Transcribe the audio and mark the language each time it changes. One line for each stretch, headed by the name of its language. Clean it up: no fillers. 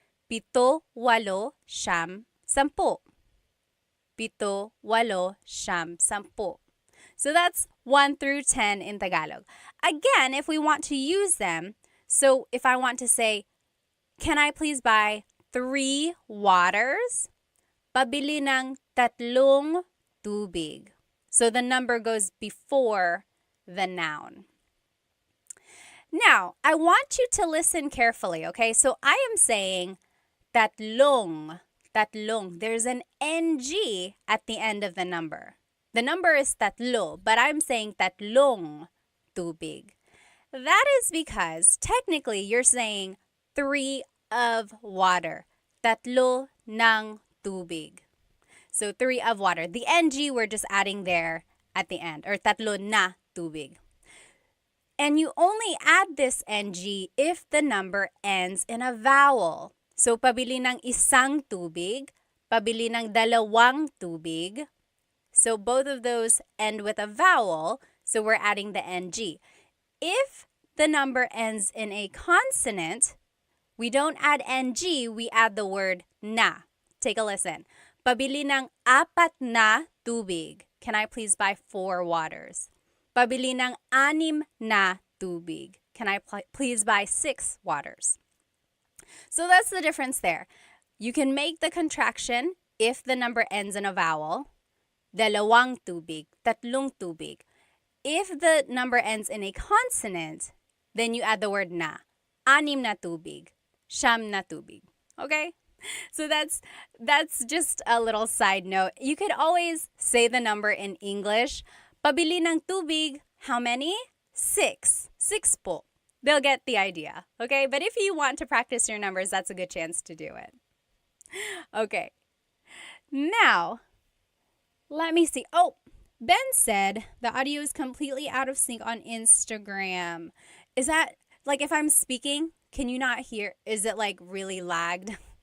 Filipino: Pito, walo, siyam, sampu. Pito, walo, siyam, sampu.
English: So that's 1 through 10 in Tagalog. Again, if we want to use them, so if I want to say, can I please buy 3 waters?
Filipino: Pabili ng tatlong tubig.
English: So the number goes before the noun. Now, I want you to listen carefully, okay? So I am saying
Filipino: tatlong. Tatlong.
English: There's an NG at the end of the number. The number is tatlo, but I'm saying
Filipino: tatlong tubig.
English: That is because technically you're saying 3 of water.
Filipino: Tatlo ng tubig.
English: So 3 of water. The NG we're just adding there at the end, or
Filipino: tatlo na tubig.
English: And you only add this NG if the number ends in a vowel.
Filipino: So pabili ng isang tubig, pabili ng dalawang tubig.
English: So both of those end with a vowel, so we're adding the NG. If the number ends in a consonant, we don't add NG, we add the word na. Take a listen.
Filipino: Pabili ng 4 na tubig.
English: Can I please buy 4 waters?
Filipino: Pabili ng 6 na tubig.
English: Can I please buy 6 waters? So that's the difference there. You can make the contraction if the number ends in a vowel.
Filipino: Dalawang tubig, tatlong tubig.
English: If the number ends in a consonant, then you add the word na.
Filipino: 6 na tubig, 9 na tubig. Okay?
English: So that's just a little side note. You could always say the number in English.
Filipino: Pabili ng tubig,
English: how many? 6.
Filipino: 6 po.
English: They'll get the idea. Okay? But if you want to practice your numbers, that's a good chance to do it. Okay. Now, let me see. Oh, Ben said the audio is completely out of sync on Instagram. Is that, like, if I'm speaking, can you not hear? Is it, like, really lagged?